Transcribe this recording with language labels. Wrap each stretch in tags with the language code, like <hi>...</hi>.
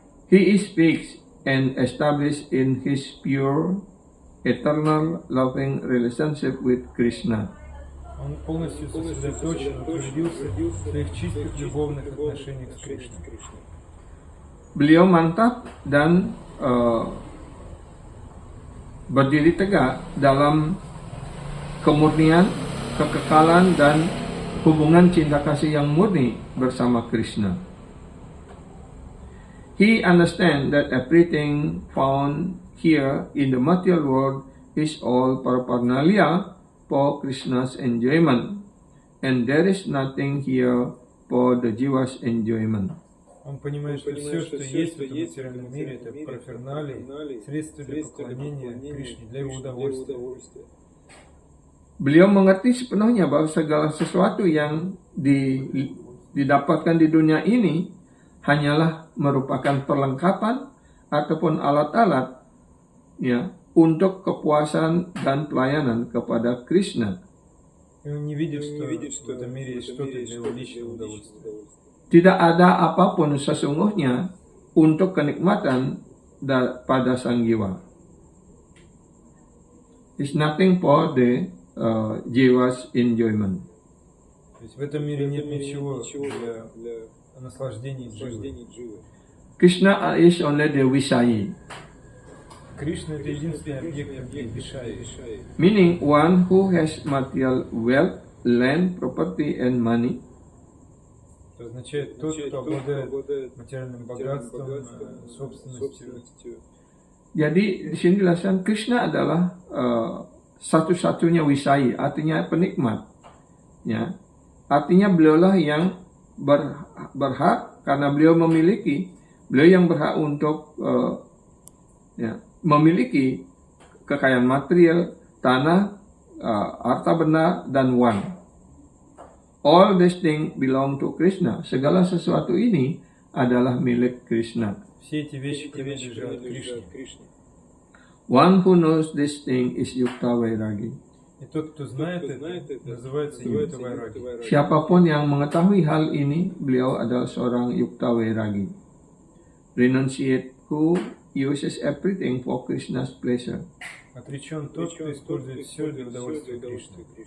<en>He is fixed and established in his pure, eternal, loving relationship with Krishna.</en> <ru>Он полностью сосредоточен, утвердился в своих чистых любовных отношениях с Кришной.</ru> <id>Beliau mantap dan berdiri tegak dalam kemurnian, kekekalan, dan hubungan cinta kasih yang murni bersama Krishna.</id> <en>He understands that everything found here in the material world is all paraphernalia for Krishna's enjoyment, and there is nothing here for the jiva's enjoyment.</en> <ru>Он понимает, что все, что есть в этом материальном мире, это параферналии, средства для поклонения Кришне, для его удовольствия.</ru> <id>Beliau mengerti sepenuhnya bahwa segala sesuatu yang didapatkan di dunia ini hanyalah merupakan perlengkapan ataupun alat-alat ya, untuk kepuasan dan pelayanan kepada Krishna.</id> <ru>И он не видит, что в этом мире есть что-то для его личного удовольствия.</ru> <id>Tidak ada apapun sesungguhnya untuk kenikmatan pada sang jiwa.</id> <en>It's nothing for the jiva's enjoyment.</en> <ru>То есть в этом мире нет ничего для наслаждений дживы.</ru> <en>Krishna is only the Visayi,</en> <ru>Кришна это единственный объект Вишаи.</ru> <en>meaning one who has material wealth, land, property and money.</en> <ru>Это означает тот, кто обладает материальным богатством, собственностью.</ru> <id>Jadi di sini dijelaskan Krishna adalah satu-satunya Visayi, artinya penikmat. Ya, artinya beliaulah yang berhak karena beliau yang berhak untuk memiliki kekayaan material, tanah, harta benda, dan uang.</id> <en>All these things belong to Krishna.</en> <id>Segala sesuatu ini adalah milik Krishna.</id> <ru>Все эти вещи принадлежат Кришне.</ru> <en>One who knows this thing is Yukta Vairagi.</en> <ru>И тот, кто знает это, называется Юкта Вайраги.</ru> <id>Siapapun yang mengetahui hal ini, beliau adalah seorang Yukta Vairagi.</id> <en>Renunciate who uses everything for Krishna's pleasure.</en> <ru>Отречен тот, кто использует все для удовольствия Кришны.</ru>